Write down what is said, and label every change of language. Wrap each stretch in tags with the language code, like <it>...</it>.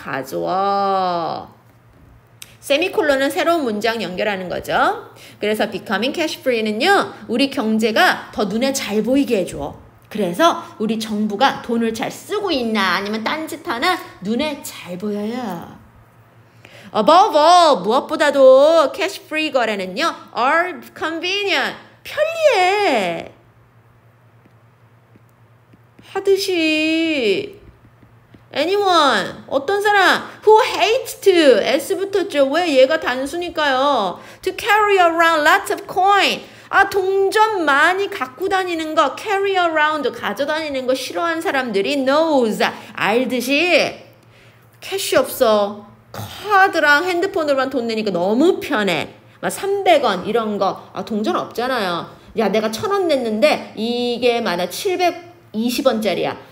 <ko>가주어 세미콜론은 새로운 문장 연결하는 거죠. 그래서</ko> <en>becoming cash free</en> <ko>는요 우리 경제가 더 눈에 잘 보이게 해줘. 그래서 우리 정부가 돈을 잘 쓰고 있나 아니면 딴짓하나 눈에 잘 보여요.</ko> <en>Above all,</en> <ko>무엇보다도 cash free 거래는요,</ko> <en>are convenient,</en> <ko>편리해. 하듯이</ko> <en>anyone,</en> <ko>어떤 사람</ko> <en>who hates to,</en> <ko>S 붙었죠. 왜? 얘가 단수니까요.</ko> <en>To carry around lots of coin.</en> <ko>동전 많이 갖고 다니는 거,</ko> <en>carry around,</en> <ko>가져다니는 거 싫어하는 사람들이</ko> <en>knows,</en> <ko>알듯이 캐시 없어. 카드랑 핸드폰으로만 돈 내니까 너무 편해. 막 300원 이런 거 동전 없잖아요. 야, 내가 1,000원 냈는데 이게 만약 720원짜리야.</ko>